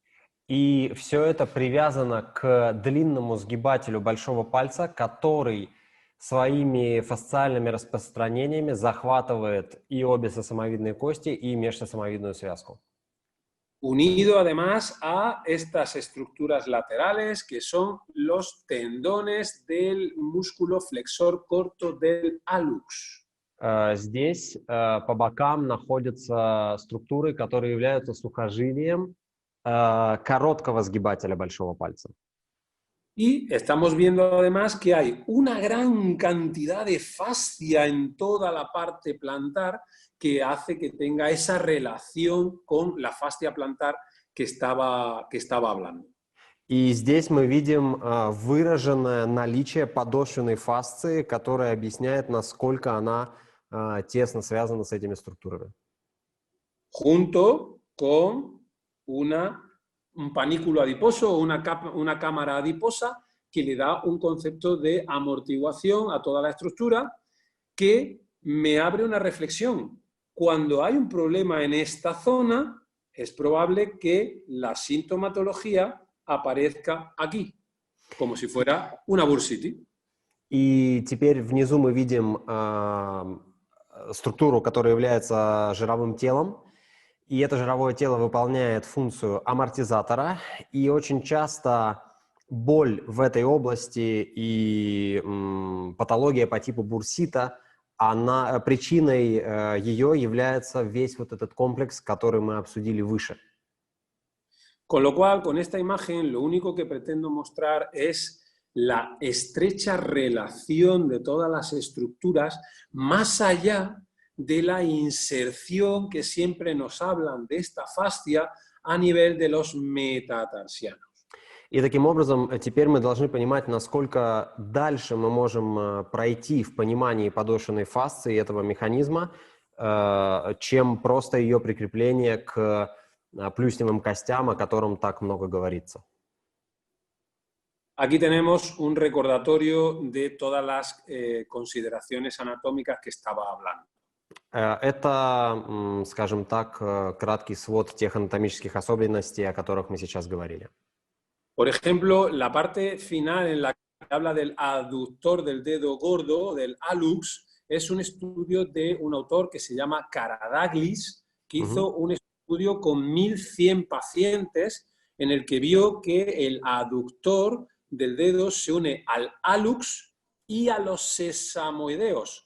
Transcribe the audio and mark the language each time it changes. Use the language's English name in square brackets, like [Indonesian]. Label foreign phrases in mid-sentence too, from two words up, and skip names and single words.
[Russian] И все это привязано к длинному сгибателю большого пальца, который своими фасциальными распространениями захватывает и обе сосамовидные кости, и межсосамовидную связку. [Spanish] Unido además a estas estructuras laterales que son los tendones del músculo flexor corto del hallux. [Russian] Здесь по бокам находятся структуры, которые являются сухожилием короткого сгибателя большого пальца. [Spanish] Y estamos viendo además que hay una gran cantidad de fascia en toda la parte plantar que hace que tenga esa relación con la fascia plantar que estaba hablando. [Russian] И здесь мы видим выраженное наличие подошвенной фасции, которая объясняет, насколько она тесно связана с этими структурами. [Spanish] Junto con un panículo adiposo o una cámara adiposa que le da un concepto de amortiguación a toda la estructura que me abre una reflexión. Cuando hay un problema en esta zona, es probable que la sintomatología aparezca aquí, como si fuera una bursitis. [Russian] И теперь внизу мы видим структуру, которая является жировым телом. И это жировое тело выполняет функцию амортизатора. И очень часто боль в этой области и патология по типу бурсита, причиной ее является весь вот этот комплекс, который мы обсудили выше. [Spanish] Con lo cual, con esta imagen, lo único que pretendo mostrar es la estrecha relación de todas las estructuras más allá de la inserción que siempre nos hablan de esta fascia a nivel de los metatarsianos. [Russian] И таким образом, теперь мы должны понимать, насколько дальше мы можем пройти в понимании подошвенной фасции этого механизма, чем просто ее прикрепление к плюсневым костям, о котором так много говорится. [Spanish] Aquí tenemos un recordatorio de todas las consideraciones anatómicas que estaba hablando. [Russian] Это, скажем так, краткий свод тех анатомических особенностей, о которых мы сейчас говорили. [Spanish] Por ejemplo, la parte final en la que habla del aductor del dedo gordo, del hallux, es un estudio de un autor que se llama Karadaglis, que hizo un estudio con 1100 pacientes en el que vio que el aductor del dedo se une al hallux y a los sesamoideos.